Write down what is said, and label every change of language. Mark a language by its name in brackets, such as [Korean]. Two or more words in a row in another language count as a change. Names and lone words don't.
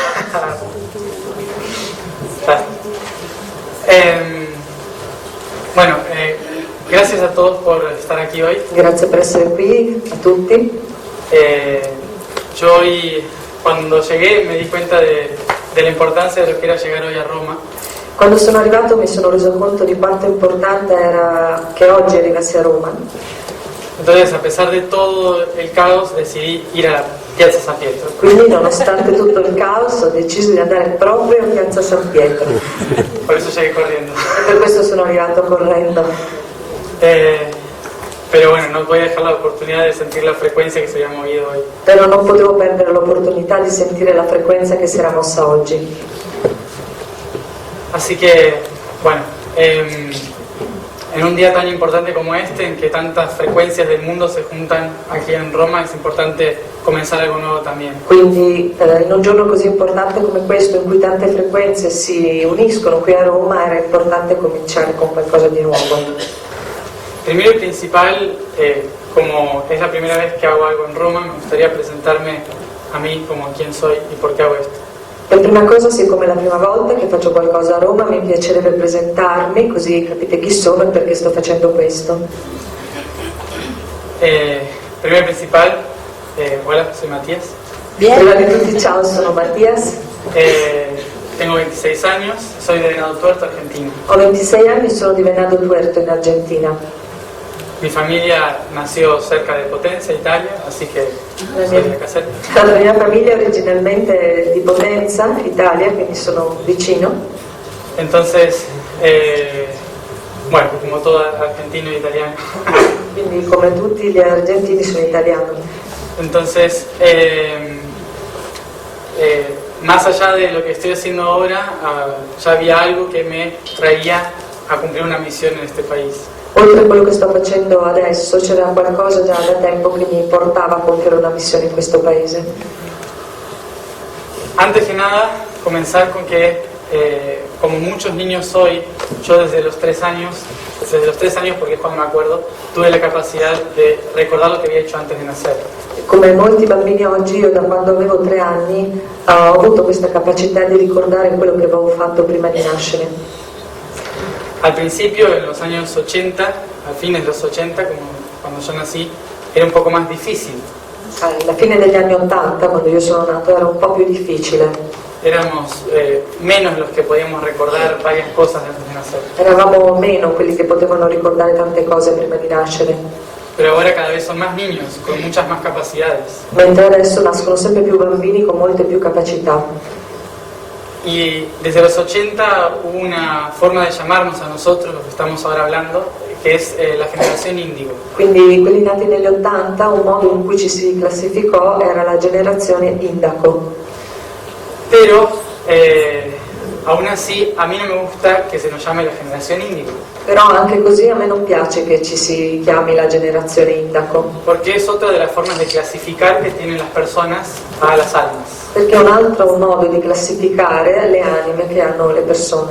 [Spanish] Bueno, gracias a todos por estar aquí hoy. [Italian] Grazie per essere qui a tutti. [Spanish] Yo hoy, cuando llegué, me di cuenta de la importancia de lo que era llegar hoy a Roma. [Italian] Quando sono arrivato mi sono reso conto di quanto importante era che oggi arrivassi a Roma. [Spanish] Entonces, a pesar de todo el caos, decidí ir a Piazza San Pietro. [Italian] Quindi, nonostante tutto il caos, ho deciso di andare proprio a Piazza San Pietro. [Spanish] Por eso llegué corriendo. [Italian] E per questo sono arrivato correndo. [Spanish] Pero bueno, no voy a dejar la oportunidad de sentir la frecuencia que se había movido hoy. [Italian] Però non potevo perdere l'opportunità di sentire la frequenza che si era mossa oggi. [Spanish] Así que, bueno, en un día tan importante como este, en que tantas frecuencias del mundo se juntan aquí en Roma, es importante comenzar algo nuevo también. [Italian] Quindi in un giorno così importante come questo, in cui tante frequenze si uniscono qui a Roma, era importante cominciare con qualcosa di nuovo. [Spanish] Primero y principal, como es la primera vez que hago algo en Roma, me gustaría presentarme a mí como quién soy y por qué hago esto. [Italian] Per prima cosa, siccome è la prima volta che faccio qualcosa a Roma, mi piacerebbe presentarmi, così capite chi sono e perché sto facendo questo. [Spanish] Primero y principal, hola, soy Matías. [Italian] Prima di tutti, ciao, sono Mattias. [Spanish] Tengo 26 años, soy de Venado Tuerto, Argentina. [Italian] Ho 26 anni, sono di Venado Tuerto in Argentina. [Spanish] Mi familia nació cerca de Potenza, Italia, así que soy de Caserta. [Italian] La mia famiglia è originalmente di Potenza, Italia, quindi sono vicino. [Spanish] Entonces, bueno, como todo argentino e italiano. [Italian] Quindi come tutti gli argentini sono italiano. [Spanish] Entonces, más allá de lo que estoy haciendo ahora, ya había algo que me traía a cumplir una misión en este país. [Italian] Oltre a quello che sto facendo adesso, c'era qualcosa già da tempo che mi portava a compiere una missione in questo paese. [Spanish] Antes que nada, comenzar con que, como muchos niños hoy, yo desde los 3 años porque es cuando me acuerdo, tuve la capacidad de recordar lo que había hecho antes de nacer. [Italian] Come molti bambini oggi, io da quando avevo 3 anni ho avuto questa capacità di ricordare quello che avevo fatto prima di nascere. [Spanish] Al principio, en los años 80, a fines de los 80, como cuando yo nací, era un poco más difícil. [Italian] Alla fine degli anni 80, quando io sono nato, era un po' più difficile. [Spanish] Éramos menos los que podíamos recordar varias cosas antes de nacer. [Italian] Eravamo meno quelli che potevano ricordare tante cose prima di nascere. [Spanish] Pero ahora cada vez son más niños, con muchas más capacidades. [Italian] Mentre adesso nascono sempre più bambini con molte più capacità. [Spanish] Y desde los 80 hubo una forma de llamarnos a nosotros, los que estamos ahora hablando, que es la generación índigo. [Italian] Quindi quelli nati negli 80, un modo in cui ci si classificò era la generazione Indaco. [Spanish] Pero aún así a mí no me gusta que se nos llame la generación índigo. [Italian] Però anche così a me non piace che ci si chiami la generazione Indaco. [Spanish] Porque es otra de las formas de clasificar que tienen las personas a las almas. [Italian] Perché è un altro modo di classificare le anime che hanno le persone.